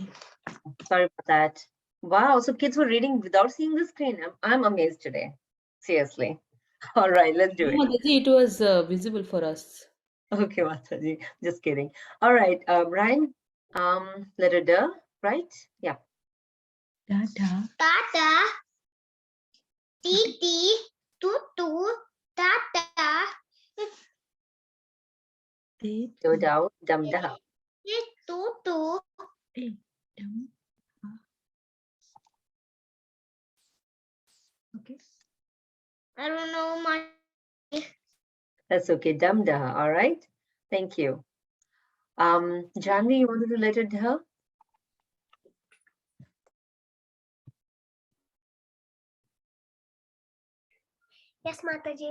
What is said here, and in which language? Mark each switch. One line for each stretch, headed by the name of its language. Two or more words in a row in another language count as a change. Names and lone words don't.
English: Sorry about that. Wow, so kids were reading without seeing the screen. I'm amazed today. Seriously. All right, let's do it. Mataji, it was visible for us. Okay, Mataji, just kidding. All right, Ryan, letter D, right? Yeah. Dada. Tata, titi, tutu, tata, Te, Do, dow, dum, da. tutu. te, dum. Okay. I don't know my. That's okay, dum, da. All right. Thank you. Janvi, you want to do letter D? Yes, Mataji.